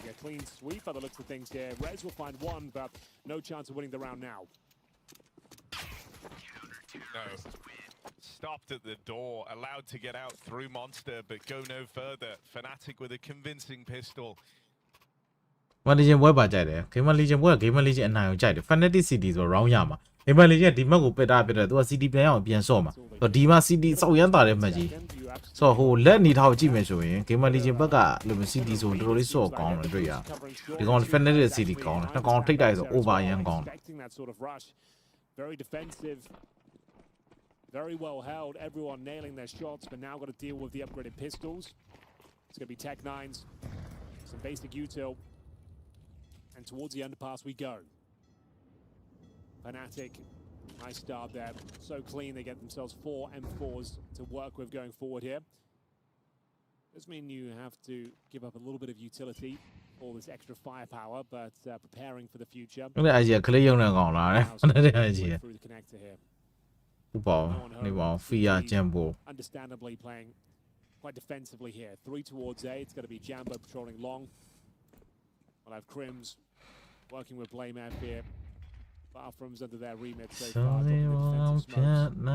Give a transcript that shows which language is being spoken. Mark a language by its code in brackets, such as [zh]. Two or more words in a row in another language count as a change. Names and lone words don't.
[en] A clean sweep by the looks of things here. Rez will find one, but no chance of winning the round now. No. Stopped at the door, allowed to get out through Monster, but go no further. Fnatic with a convincing pistol. [my] Legion ဘွဲပါကြိုက်တယ် Gamer Legion ဘွဲ Gamer Legion အနိုင်ကိုကြိုက်တယ် Fnatic Cities ဆို round ရမှာဒီမှာလေးကဒီမက်ကိုပစ်တာပြတယ်သူက CT ပြန်အောင်ပြန်ဆော့မှာဒီမှာ CT စောက်ရမ်းတာတဲ့မက်ကြီးဆိုတော့ဟိုလက်နေထားကိုကြည့်မယ်ဆိုရင် Game Legend ဘက်ကလိုမျိုး CT ဆိုတော်တော်လေးဆော့ကောင်းတယ်တွေ့ရဒီကောင် Fnatic CT ကောင်းတယ်နှစ်ကောင်ထိတ်တိုက်ဆို over ရမ်းကောင်းတယ် [en] Very defensive, very well held. Everyone nailing their shots, but now got to deal with the upgraded pistols. It's going to be Tech 9s, some basic util, and towards the underpass we go. Fnatic, nice start there. So clean, they get themselves 4 M4s to work with going forward here. Does mean you have to give up a little bit of utility, all this extra firepower, but preparing for the future. [my] အဲ့ဒါကြီးကလေးရုံနဲ့ကောင်းလာတယ်အဲ့ဒါကြီး [en] Through the connector here. ဥပ္ပါနေပါ Fear Jumbo. Understandably playing quite defensively here. 3 towards A. It's going to be Jambo patrolling long. We'll have Crims working with Blame here. Bathrooms under their remit so far.